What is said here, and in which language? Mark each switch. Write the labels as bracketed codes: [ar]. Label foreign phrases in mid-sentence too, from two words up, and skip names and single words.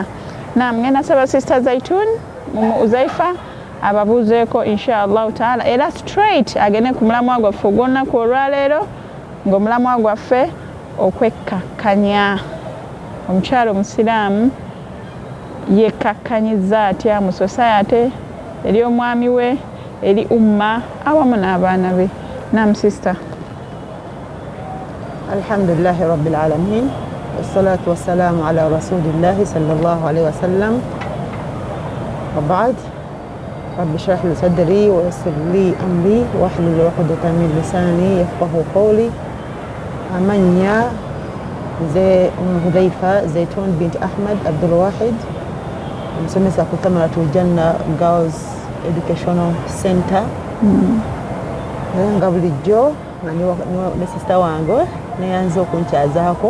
[lg] Ngenda saba sister Zaitun mu Zaifa ababuzeeko [ar] إن شاء الله تعالى, [lg] era straight agende ku mulamwa gwaffe ogw'olunaku olwaleero ng'omulamwa gwaffe okwekkakkanya. Omukyalo omusiraamu yekkakkanyiza atya mu society eri omwami we, eri umma awamu n'abaana be. Naam sister. [ar] الحمد لله رب العالمين والصلاة والسلام على رسول الله صلى الله عليه وسلم. وبعد. رب اشرح لي صدري ويسر لي أمري واحلل عقدة من لساني يفقهوا قولي. [lg] Amanya Hudhaifa Zaitun bint Ahmad Abdul Wahid, msomesa ku Thamaratul Janna Girls Educational Center. Nga bulijjo ne sister wange neyanza okunkyazaako.